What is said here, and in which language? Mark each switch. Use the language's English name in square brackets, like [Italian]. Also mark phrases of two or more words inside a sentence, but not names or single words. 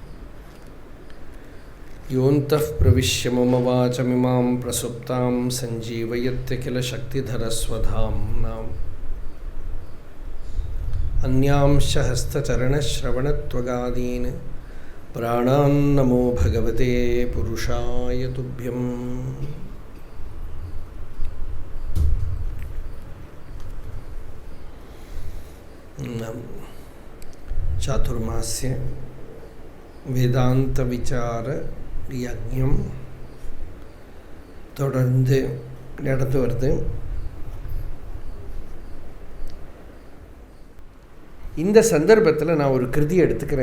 [Sanskrit] योऽन्तः प्रविश्य मम वाचमिमां प्रसुप्तां सञ्जीवयत्यखिलशक्तिधरस्वधाम्नाम् अन्यांश्च हस्तचरणश्रवणत्वगादीन् प्राणान्नमो भगवते पुरुषाय तुभ्यम्। [Tamil] चातुर्मास्य வேதாந்த விசார யஜ்ஞம் தொடர்ந்து நடந்து வருது. இந்த சந்தர்ப்பத்தில் நான் ஒரு கிருதி எடுத்துக்கிறேன்.